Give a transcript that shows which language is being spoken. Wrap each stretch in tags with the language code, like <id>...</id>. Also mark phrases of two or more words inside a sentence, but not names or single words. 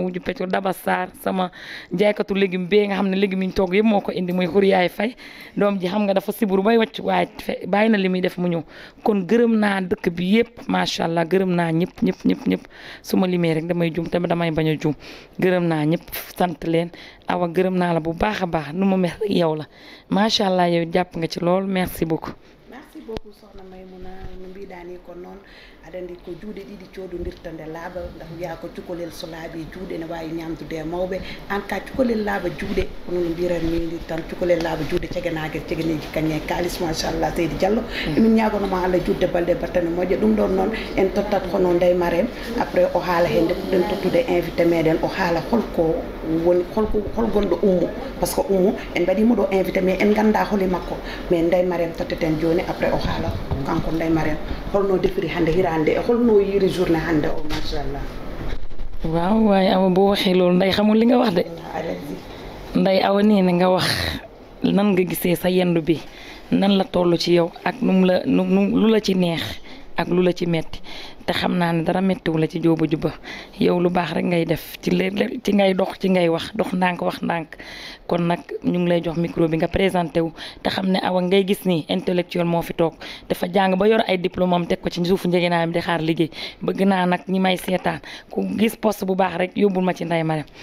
<wo>wujju pecco Daba Sarr sama jaaykatu légume bee nga xam ne légume yi ñu togg yëpp moo ko indi muy Xuriyaay Faye doom ji xam nga dafa siburu bay wàcc waaye bàyyi na li muy def mu ñëw kon gërëm naa dëkk bi yëpp</wo> <ar>ما شاء الله</ar> <wo>gërëm naa ñëpp su ma limee rek damay juum tamit damay bañ a juum gërëm naa ñëpp sant leen awa gërëm naa la bu baax a baax nu ma mel rek yow la</wo> <ar>ما شاء الله</ar> <wo>yow jàpp nga ci lool</wo> <fr>merci beaucoup. merci beaucoup</fr> <ff>soxna Maymuna no mbiɗani ko noon aɗa andi ko juuɗe ɗiɗi cododirtande laaɓa ndax wiya ko cukalel so laaɓi juuɗe ne wawi ñamdude e mawɓe en cas cukalel laaɓa juuɗe kono no mbiranmi tan cukalel laaɓa juuɗe cegenague cegeneji kañe e kalis machallah Seydi Diallo emin ñagonoma Allah judde balɗe battane moƴƴa ɗum ɗon noon en tottat hono Ndeye Marème après o haala hen ɗen tottude invité meɗen o haala holko woni hol gonɗo Oumou</ff> <fr>par ce que</fr> <ff>Oumou en mbaɗimo ɗo invité mais en ganda holi makko mais Ndeye Marème totteten joni après o haala kanko Ndeye Marème holno defiri hande hirande e holno yiri journée hande o machallah.</ff> <wo>waaw waaye awa boo waxee loolu nday xamul li nga wax de nday awa nee na nga wax nan nga gisee sa yendu bi nan la toll ci yow ak lu la ci neex ak lu la ci metti te xam naa ne dara mettiwu la ci jóoba juba yow lu baax rek ngay def ci ngay dox ci ngay wax ndànk wax ndànk kon nag ñu ngi lay jox micro bi nga présenté wu te xam ne awa ngay gis ni intellectuel moo fi toog dafa jàng ba yor ay diplôme am teg ko ci suufu njëgënaayam di xaar liggéey bëgg naa nag ñi may seetaan ku gis poste bu baax rek yóbbul ma ci Ndeye Marème.</wo>